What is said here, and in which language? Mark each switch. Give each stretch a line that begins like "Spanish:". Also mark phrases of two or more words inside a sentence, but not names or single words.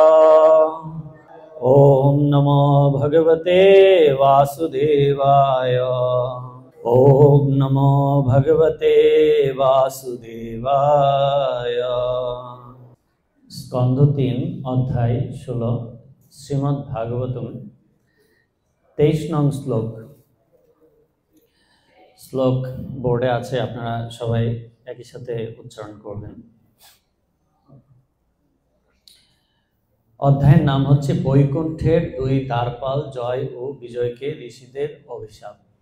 Sanskrit: ओम नमो भगवते वासुदेवाय। ओम नमो भगवते वासुदेवाय।
Bangla: স্কন্ধ 3 অধ্যায় 16 শ্রীমদ্ ভাগবতম 23 নং শ্লোক। শ্লোক বোর্ডে আছে, আপনারা সবাই একই সাথে উচ্চারণ করবেন। অধ্যায়ের নাম হচ্ছে বৈকুণ্ঠের দুই দ্বারপাল জয় ও বিজয়কে ঋষিদের অভিশাপ।